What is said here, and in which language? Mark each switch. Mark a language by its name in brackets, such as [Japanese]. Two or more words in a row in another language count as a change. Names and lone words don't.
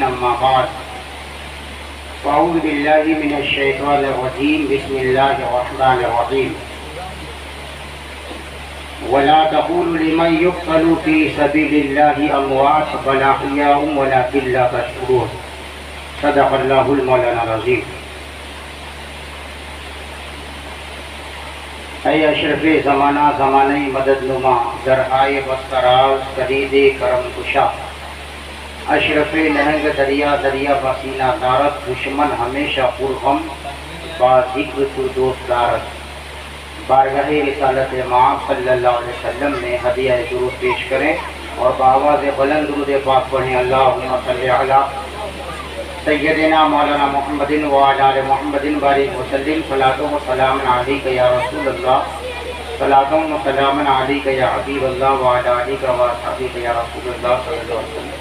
[Arabic] أما بعد، فأعوذ بالله من الشيطان الرجيم. بسم الله الرحمن الرحيم. ولا تقولوا لمن يقتل في سبيل الله أموات بل أحياء ولكن لا تشعرون. صدق الله المولانا العظيم. [Persian] اے اشرف زمانہ زمانہ مدد نما درہائے بستراز کرید کرم کشا، اشرف نہنگ دریا دریا بسینہ دارت، دشمن ہمیشہ پرغم با ذکر دوست دارت. [Urdu] بارگاہ رسالت امام [Arabic] صلی اللہ علیہ وسلم [Urdu] میں ہدیہ درود پیش کریں اور بآواز بلند درود پاک پڑھیں. [Arabic] اللہم صلی علی سیدنا مولانا محمد وعلی آل محمد بارک وسلم. صلاۃ و سلام علیک یا رسول اللہ، صلاۃ و سلام علیک یا حبیب اللہ وعلی آلک و اصحابک یا رسول اللہ صلی اللہ علیہ وسلم.